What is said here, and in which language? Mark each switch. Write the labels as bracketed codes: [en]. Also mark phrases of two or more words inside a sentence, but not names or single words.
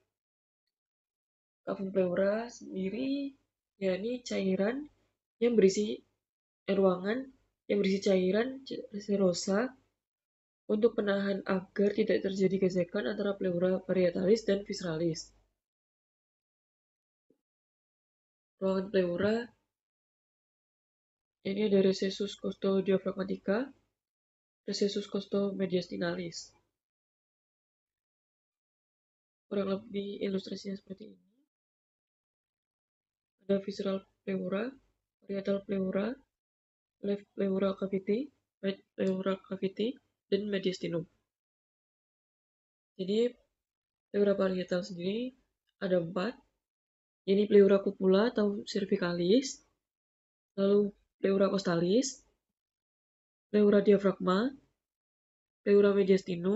[la] Cavum pleura [id] sendiri yakni cairan yang berisi ruangan yang berisi cairan serosa untuk penahan agar tidak terjadi gesekan antara [la] pleura parietalis [id] dan visceralis. Ruangan pleura ini ada [la] recessus costodiaphragmatica, recessus costomediastinalis. [id] Kurang lebih ilustrasinya seperti ini. [en] Ada visceral pleura, parietal pleura, left pleural cavity, right pleural cavity, [id] dan mediastinum. Jadi pleura parietal sendiri ada 4, yakni [la] pleura cupula [id] atau cervicalis, lalu [la] pleura costalis, [id] pleura diaphragma, pleura mediastinum.